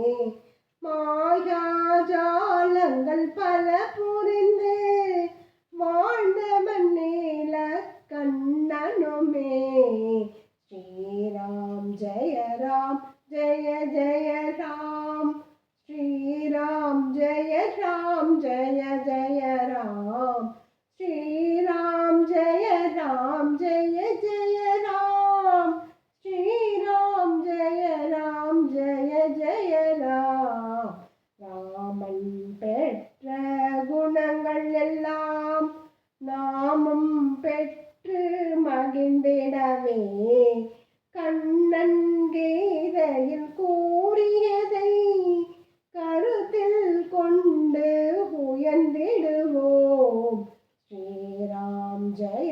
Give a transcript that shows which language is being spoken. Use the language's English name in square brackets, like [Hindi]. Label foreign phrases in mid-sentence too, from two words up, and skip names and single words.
[Tamil] மாயாஜாலங்கள் பல புரிந்து வாழ்ந்தவன் நீல கண்ணனுமே [Sanskrit] श्रीराम जय जय राम श्रीराम जय जय राम श्रीराम जय जय राम श्रीराम जय जय राम ராமன் [Tamil] பெற்ற குணங்கள் எல்லாம் நாமும் பெற்று மகிழ்ந்திடவே கண்ணன் கீதையில் கூறியதை கருத்தில் கொண்டு உயர்ந்திடுவோம் [Sanskrit] श्रीराम जय